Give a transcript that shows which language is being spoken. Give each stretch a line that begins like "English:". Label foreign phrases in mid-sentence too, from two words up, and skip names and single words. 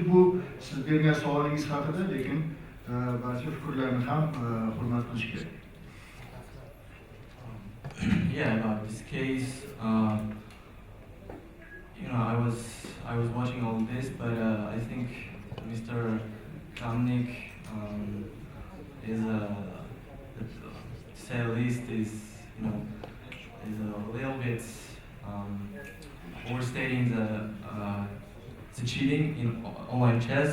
Uzbek: Bu siz bergan savolingiz haqida, lekin barcha fikrlarni ham hurmat qilish kerak.
English: Yeah, about this case, I was watching all this, but I think Mr. Kramnik is to say the least is a little bit overstating the cheating in online chess.